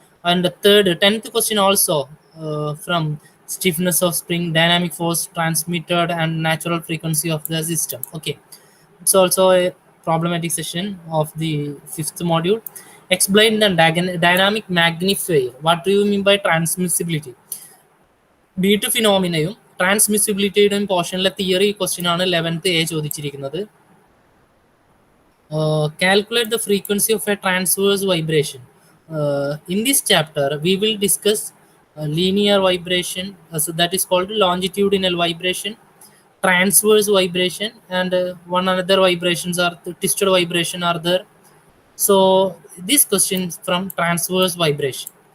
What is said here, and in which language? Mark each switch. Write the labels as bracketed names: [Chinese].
[English] And the third 10th question also, from stiffness of spring, dynamic force transmitted, and natural frequency of the system. Okay, it's also a problematic session of the 5th module. Explain the dynamic magnifier. What do you mean by transmissibility? [Malayalam] Beat ഫിനോമിനയും ട്രാൻസ്മിസിബിലിറ്റിയുടെയും പോർഷനിലെ theory question ആണ് 11th A ചോദിച്ചിരിക്കുന്നത്. [English] Calculate the frequency of a transverse vibration. In this chapter we will discuss linear vibration, so that is called longitudinal vibration, transverse vibration, and one another vibrations are twisted vibration are there. So this question from transverse vibration.